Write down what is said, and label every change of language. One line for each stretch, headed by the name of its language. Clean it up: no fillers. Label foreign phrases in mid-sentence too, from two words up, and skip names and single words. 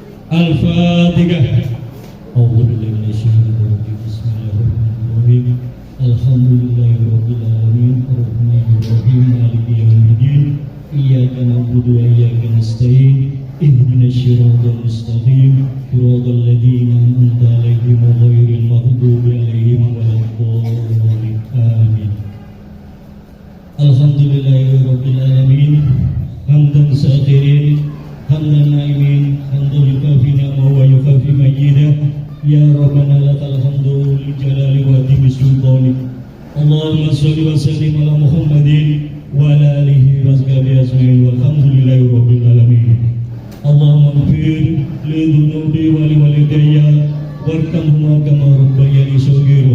Arabic: Al-Fatihah. أعوذ بالله من الشيطان الرجيم. بسم الله الرحمن الرحيم. الحمد لله رب العالمين. الرحمن الرحيم. مالك يوم الدين. إياك نعبد وإياك نستعين. اهدنا الصراط المستقيم. صراط الذين أنعمت عليهم غير المغضوب عليهم ولا الضالين. Amin. الحمد لله رب العالمين. حمدا شاكرين، حمدا ناعمين، حمدا يكافي نعمه ويكافي مزيده. يا ربنا لك الحمد لجلال وتمي سلطانك. اللهم صل وسلم على محمد وعلى آله وصحبه أجمعين والحمد لله رب العالمين. اللهم اغفر لي ذنوبي ولوالدي وارحمهما كما ربياني صغيرا.